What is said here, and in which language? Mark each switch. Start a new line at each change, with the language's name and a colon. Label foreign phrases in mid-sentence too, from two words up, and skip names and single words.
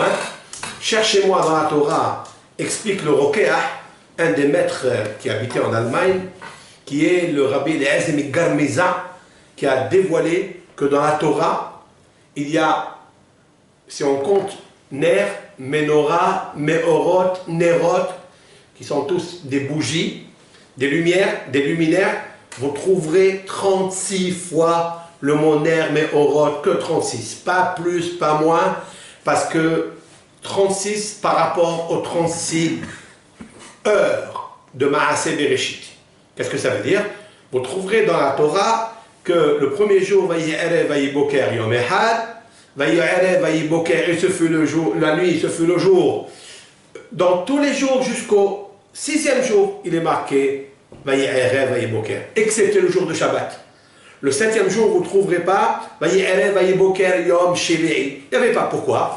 French: Cherchez-moi dans la Torah, explique le Rokeach, un des maîtres qui habitait en Allemagne, qui est le rabbi Eliezer Garmiza, qui a dévoilé que dans la Torah, il y a, si on compte
Hebrew: נר, מנורה, מאורות, נרות,
French: qui sont tous des bougies, des lumières, des luminaires, vous trouverez 36 fois le mot
Hebrew: נר, מאורות,
French: que 36. Pas plus, pas moins, parce que 36 par rapport aux 36 heures de
Hebrew: מעשה בראשית.
French: Qu'est-ce que ça veut dire? Vous trouverez dans la Torah que le premier jour,
Hebrew: ויהי ערב, ויהי בוקר, יום אחד, ויהי ערב, ויהי בוקר,
French: et ce fut le jour, la nuit, ce fut le jour. Dans tous les jours jusqu'au 6e jour, il est marqué
Hebrew: ויהי ערב, ויהי בוקר,
French: excepté le jour de Shabbat. Le 7e jour, vous ne trouverez pas
Hebrew: ויהי ערב, ויהי בוקר, יום שביעי.
French: Il n'y avait pas. Pourquoi?